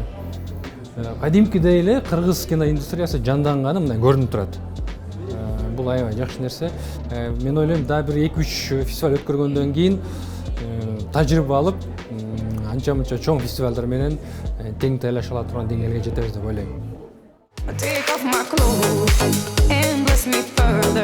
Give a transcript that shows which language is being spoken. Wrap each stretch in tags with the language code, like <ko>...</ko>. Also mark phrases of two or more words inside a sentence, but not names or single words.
<ky>Кадимкидей эле кыргыз киноиндустриясы жанданганы мына көрүнүп турат. Бул аябай жакшы нерсе. Мен ойлойм, дагы бир 2-3 фестиваль өткөргөндөн кийин тажрыйба алып, анча-мынча чоң фестивалдар менен тең тейлеш ала турган деңгээлге жетебиз деп ойлойм.</ky> <en>Take off my clothes and bless me further.</en>